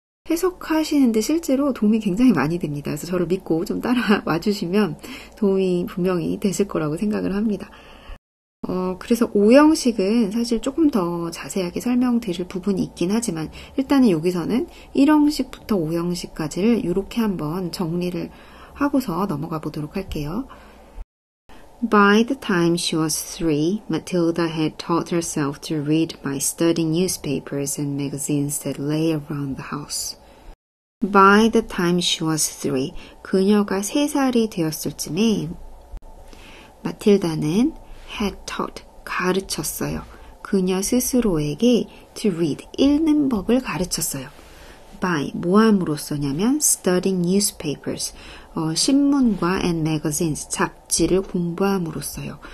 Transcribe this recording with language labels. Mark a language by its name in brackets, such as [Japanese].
[Korean] 해석하시는데 실제로 도움이 굉장히 많이 됩니다. 그래서 저를 믿고 좀 따라와 주시면 도움이 분명히 되실 거라고 생각을 합니다. 그래서 5형식은 사실 조금 더 자세하게 설명드릴 부분이 있긴 하지만 일단은 여기서는 1형식부터 5형식까지를 이렇게 한번 정리를 하고서 넘어가 보도록 할게요. [English] By the time she was 3, Matilda had taught herself to read by studying newspapers and magazines that lay around the house. By the time she was 3, [Korean] 그녀가 3살이 되었을 쯤에 마틸다는 [English] had taught, [Korean] 가르쳤어요. 그녀 스스로에게 [English] to read, [Korean] 읽는 법을 가르쳤어요. by, 뭐 함으로써냐면 [English] studying newspapers, [Korean] 신문과 [English] and magazines, [Korean] 잡지를 공부함으로써요.